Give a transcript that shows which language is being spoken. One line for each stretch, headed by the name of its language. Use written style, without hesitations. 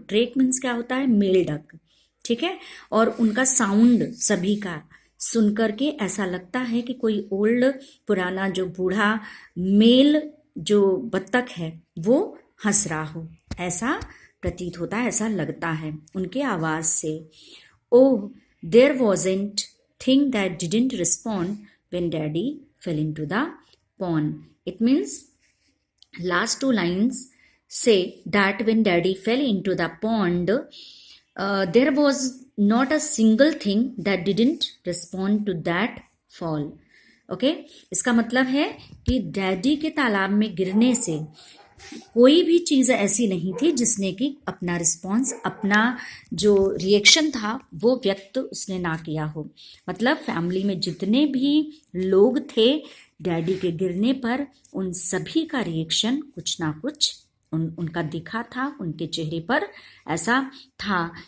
Hindi: Drake means क्या होता है, मेल डक, ठीक है. और उनका साउंड सभी का सुनकर के ऐसा लगता है कि कोई ओल्ड पुराना जो बूढ़ा मेल जो बत्तख है वो हंस रहा हो, ऐसा प्रतीत होता है, ऐसा लगता है उनके आवाज़ से.
English: Oh, there wasn't thing that didn't respond when daddy fell into the pond. It means last two lines say that when daddy fell into the pond, there was not a single thing that didn't respond to that fall.
Hindi: Okay, इसका मतलब है कि daddy के तालाब में गिरने से कोई भी चीज़ ऐसी नहीं थी जिसने कि अपना रिस्पॉन्स, अपना जो रिएक्शन था वो व्यक्त उसने ना किया हो. मतलब फैमिली में जितने भी लोग थे डैडी के गिरने पर, उन सभी का रिएक्शन कुछ ना कुछ उनका दिखा था, उनके चेहरे पर ऐसा था.